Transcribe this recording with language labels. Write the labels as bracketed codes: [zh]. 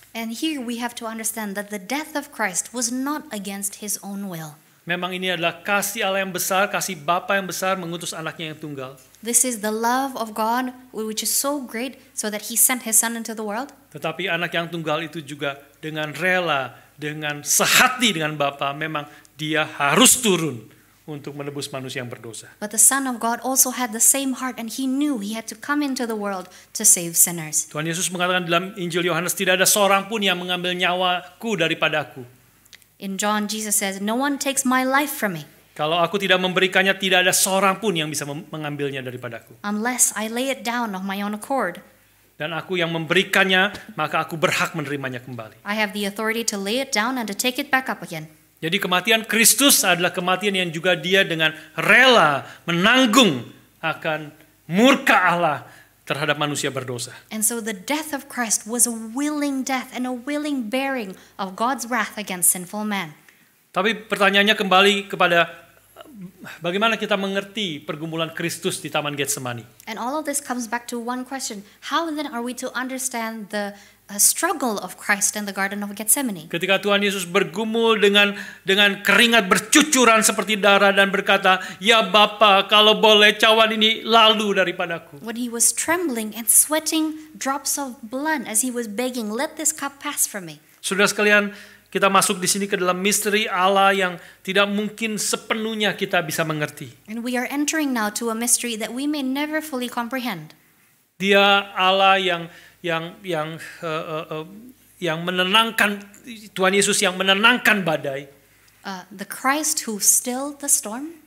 [en] And here we have to understand that the death of Christ was not against his own will. [id] Memang ini adalah kasih Allah yang besar, kasih Bapa yang besar mengutus anaknya yang tunggal. [en] This is the love of God which is so great so that he sent his son into the world. [id] Tetapi anak yang tunggal itu juga dengan rela, dengan sehati dengan Bapa, memang dia harus turun untuk menebus manusia yang berdosa. [en] But the Son of God also had the same heart and he knew he had to come into the world to save sinners. [id] Tuhan Yesus mengatakan dalam Injil Yohanes, tidak ada seorang pun yang mengambil nyawaku daripadaku. [en] In John, Jesus says, "No one takes my life from me." [id] Kalau aku tidak memberikannya, tidak ada seorang pun yang bisa mengambilnya daripadaku. [en] Unless I lay it down of my own accord. [id] Dan aku yang memberikannya, maka aku berhak menerimanya kembali. [en] I have the authority to lay it down and to take it back up again. [id] Jadi kematian Kristus adalah kematian yang juga dia dengan rela menanggung akan murka Allah terhadap manusia berdosa. [en] And so the death of Christ was a willing death and a willing bearing of God's wrath against sinful man. [id] Tapi pertanyaannya kembali kepada bagaimana kita mengerti pergumulan Kristus di Taman Getsemani. [en] And all of this comes back to one question. How then are we to understand the struggle of Christ in the Garden of Gethsemane? [id] Ketika Tuhan Yesus bergumul dengan keringat bercucuran seperti darah dan berkata, "Ya Bapa, kalau boleh cawan ini lalu daripadaku." [en] When he was trembling and sweating drops of blood as he was begging, "Let this cup pass from me." [id] Saudara sekalian, kita masuk di sini ke dalam misteri Allah yang tidak mungkin sepenuhnya kita bisa mengerti. [en] And we are entering now to a mystery that we may never fully comprehend. [id] Dia Allah yang menenangkan, Tuhan Yesus yang menenangkan badai. [en] The Christ who stilled the storm.